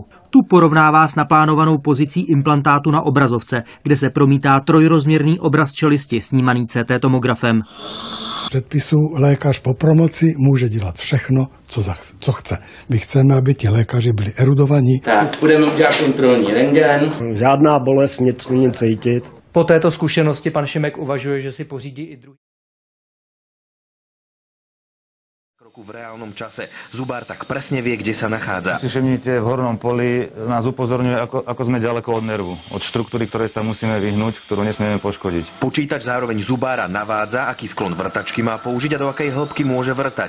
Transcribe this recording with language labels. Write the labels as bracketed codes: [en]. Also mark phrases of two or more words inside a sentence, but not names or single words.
[cs] Tu porovnává s naplánovanou pozicí implantátu na obrazovce, kde se promítá trojrozměrný obraz čelisti snímaný CT tomografem. Předpisu lékař po promoci může dělat všechno, co chce. My chceme, aby ti lékaři byli erudovaní. Tak, budeme udělat kontrolní rentgen. Žádná bolest, nic není cítit. Po této zkušenosti pan Šimek uvažuje, že si pořídí i druhý. [sk] V reálnom čase zubár tak presne vie, kde sa nachádza. Si všimnite, v hornom poli nás upozorňuje, ako sme ďaleko od nervu, od štruktúry, ktorej sa musíme vyhnúť, ktorú nesmieme poškodiť. Počítač zároveň zubára navádza, aký sklon vrtačky má použiť a do akej hĺbky môže vrtať.